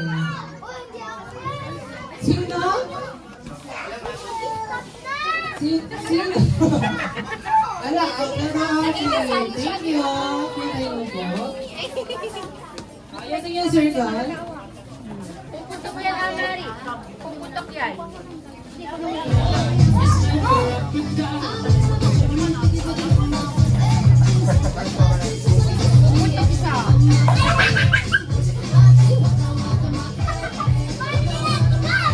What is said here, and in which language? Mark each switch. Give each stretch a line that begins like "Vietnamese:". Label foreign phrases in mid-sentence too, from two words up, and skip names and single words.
Filipino: Sino? Sino? Ala, ate.
English: Thank you.
Filipino: Thank you po. Ayos yung circle. Puputok yan, Amari. Puputok yan. Puputok siya.